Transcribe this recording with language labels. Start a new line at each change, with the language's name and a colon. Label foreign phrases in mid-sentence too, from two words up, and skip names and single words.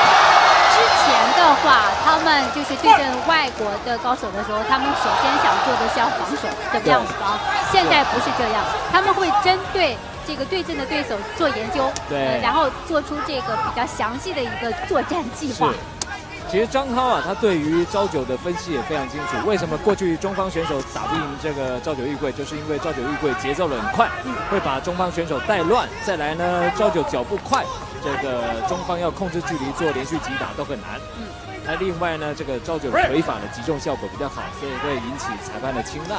Chinese: 之前的话，他们就是对阵外国的高手的时候，他们首先想做的是要防守，怎么样防？现在不是这样，他们会针对这个对阵的对手做研究，对，然后做出这个比较详细的一个作战计划。其實張濤啊，他對於朝九的分析也非常清楚。為什麼過去中方選手打不贏這個朝九玉貴，就是因為朝九玉貴節奏很快，會把中方選手帶亂。再來呢，朝九腳步快，這個中方要控制距離做連續擊打都很難。那另外呢，這個朝九腿法的擊中效果比較好，所以會引起裁判的青睞。